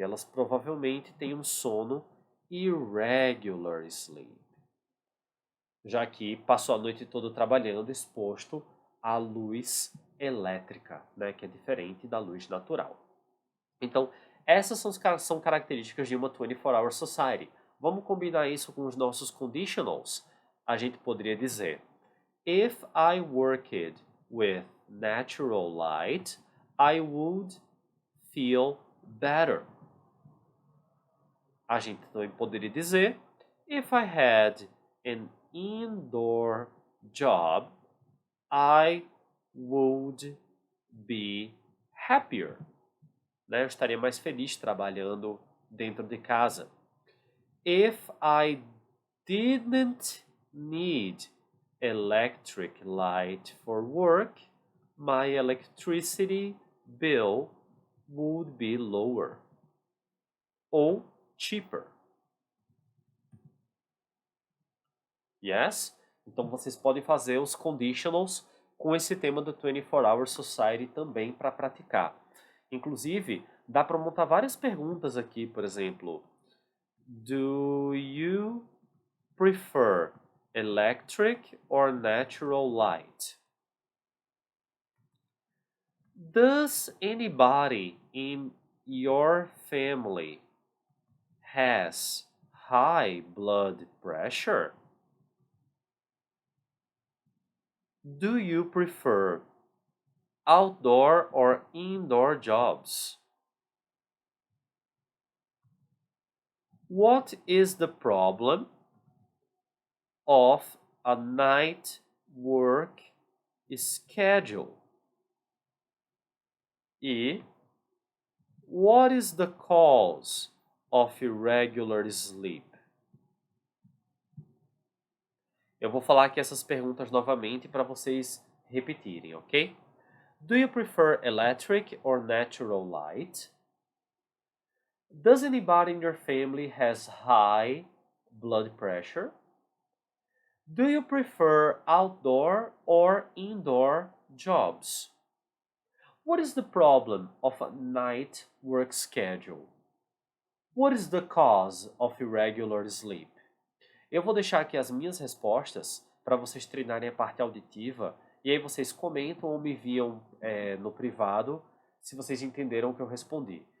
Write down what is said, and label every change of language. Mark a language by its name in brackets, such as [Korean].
[Portuguese] Elas provavelmente têm um sono irregular sleep, já que passou a noite toda trabalhando exposto à luz elétrica, né, que é diferente da luz natural. Então, essas são características de uma 24-hour society. Vamos combinar isso com os nossos conditionals? A gente poderia dizer: [English] If I worked with natural light, I would feel better. [Portuguese] A gente também poderia dizer: [English] If I had an indoor job, I would be happier. Né? [Portuguese] Eu estaria mais feliz trabalhando dentro de casa. [English] If I didn't need electric light for work, my electricity bill would be lower ou cheaper. Yes? [Portuguese] Então vocês podem fazer os conditionals com esse tema do 24-hour society também para praticar. Inclusive, dá para montar várias perguntas aqui, por exemplo, [English] do you prefer electric or natural light? Does anybody in your family has high blood pressure? Do you prefer outdoor or indoor jobs? What is the problem of a night work schedule? E what is the cause of irregular sleep? [Portuguese] Eu vou falar aqui essas perguntas novamente para vocês repetirem, ok? [English] Do you prefer electric or natural light? Does anybody in your family has high blood pressure? Do you prefer outdoor or indoor jobs? What is the problem of a night work schedule? What is the cause of irregular sleep? [Portuguese] Eu vou deixar aqui as minhas respostas para vocês treinarem a parte auditiva e aí vocês comentam ou me enviam no privado se vocês entenderam o que eu respondi.